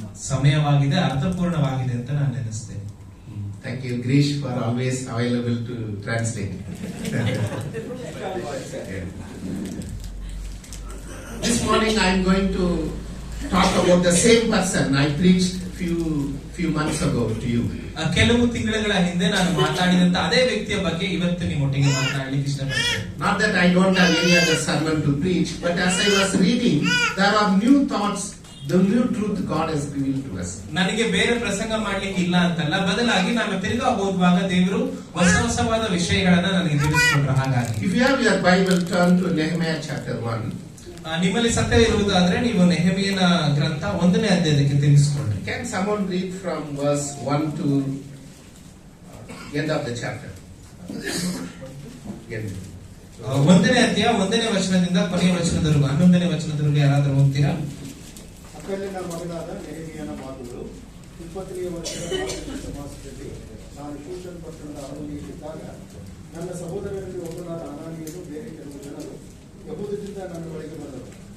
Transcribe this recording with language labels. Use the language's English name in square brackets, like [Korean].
[Kannada] ಸಮಯವಾಗಿದೆ, ಅರ್ಥಪೂರ್ಣವಾಗಿದೆ ಅಂತ ನಾನು ನೆನೆಸ್ತೇನೆ. [English] Thank you, Grish, for always available to translate. This morning I am going to talk about the same person I preached few months ago to you. [Kannada] ಕೆಲವು ತಿಂಗಳ ಹಿಂದೆ ನಾನು ಮಾತಾಡಿದಂತ ಅದೇ ವ್ಯಕ್ತಿಯ ಬಗ್ಗೆ ಇವತ್ತು ನಿಮ್ಮೊಟ್ಟಿಗೆ ಮಾತನಾಡಲಿಕ್ಕೆ ಇಷ್ಟಪಡ್ತೇನೆ. [English] Not that I don't have any other sermon to preach, but as I was reading, there are new thoughts, the new truth God has revealed to us. [Kannada] ನನಗೆ ಬೇರೆ ಪ್ರಸಂಗ ಮಾಡ್ಲಿಕ್ಕೆ ಇಲ್ಲ ಅಂತಲ್ಲ, ಬದಲಾಗಿ ನಾನು ತಿರುಗಾ ಓದುವಾಗ ದೇವರು ಹೊಸವಾದ ವಿಷಯಗಳನ್ನ ನನಗೆ ತಿಳಿಸಿಕೊಟ್ರು. ಹಾಗಾಗಿ [English] If you have your Bible, turn to Nehemiah chapter 1. [Kannada] ನಿಮ್ಮಲ್ಲಿ ಸತ್ಯ ಇರುವುದಾದ್ರೆ ನೀವು ನೆಹೆಮೀಯನ ಗ್ರಂಥ 1ನೇ ಅಧ್ಯಾಯಕ್ಕೆ ತಿಳಿಸಿಕೊಳ್ಳಿ. [English] Can someone read from verse 1 to end of the chapter? End. [Kannada] 1ನೇ ಅಧ್ಯಾಯ 1ನೇ ವಚನದಿಂದ ಕೊನೆಯ ವಚನದವರೆಗೂ 11ನೇ ವಚನದವರೆಗೂ ಯಾರಾದರೂ ಓದ್ತೀರಾ? ಅಕ್ಕಲಿನ ಮಗನಾದ ನೆಹೆಮೀಯನ ಮಾತುಗಳು. 20ನೇ ವರ್ಷದ ಮಾಸದಲ್ಲಿ ನಾನು ಶೂಷನ್ ಪಟ್ಟಣದ ಅರಮನೆಯಲ್ಲಿದ್ದಾಗ ನನ್ನ ಸಹೋದರರಲ್ಲಿ ಒಬ್ಬನಾದ ಅನಾನಿಯನು ಬೇರೆ ಕೆಲವು ಜನರು ಯಹೂದದಿಂದ ನನ್ನ ಬಳಿಗೆ ಬಂದರು.